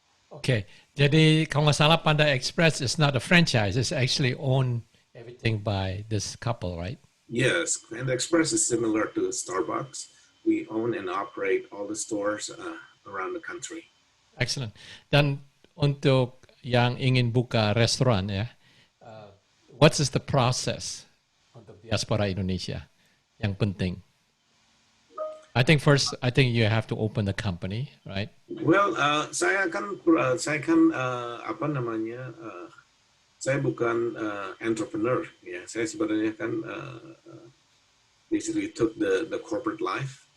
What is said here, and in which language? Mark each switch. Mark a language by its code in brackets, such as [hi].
[en] Okay, [id] jadi kalau nggak salah [en] Panda Express is not a franchise, it's actually owned everything by this couple, right? Yes, Panda Express is similar to Starbucks. We own and operate all the stores around the country. Excellent. [id] Dan untuk yang ingin buka restoran ya, [en] what is the process [id] untuk diaspora Indonesia yang penting? [en] I think first, I think you have to open the company, right? [id] Well, saya kan apa namanya? Saya bukan entrepreneur, ya. Saya sebenarnya kan [en] basically took the corporate life.